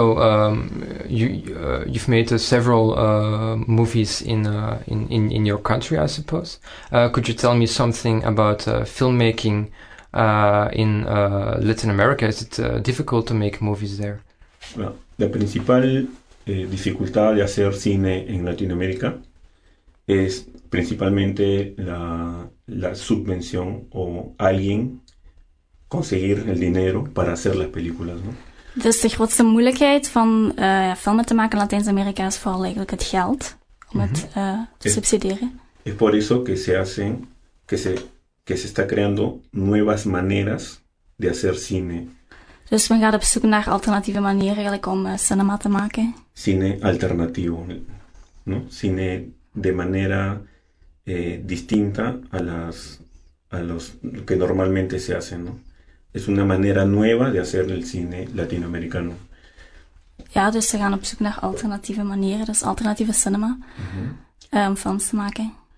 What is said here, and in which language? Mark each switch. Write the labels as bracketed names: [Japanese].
[English] You've made several movies in your country, I suppose. Could you tell me something about filmmaking in Latin America? Is it difficult to make movies there? [Spanish] Well, la principal dificultad de hacer cine en Latinoamérica es principalmente la subvención o alguien conseguir el dinero para hacer las películas, ¿no? [Dutch] Dus de grootste moeilijkheid van filmen te maken in Latijns-Amerika is vooral eigenlijk het geld om het te subsidiëren. [Spanish] Es por eso que se hacen que se está creando nuevas maneras de hacer cine. [Dutch] Dus men gaat op zoek naar alternatieve manieren eigenlijk om cinema te maken. [Spanish] Cine alternativo, ¿no? Cine de manera distinta a los que normalmente se hacen, ¿no? Es una manera nueva de hacer el cine latinoamericano. [Dutch] Ja, dus ze gaan op zoek naar alternatieve manieren, dus alternatieve cinema, om films te maken.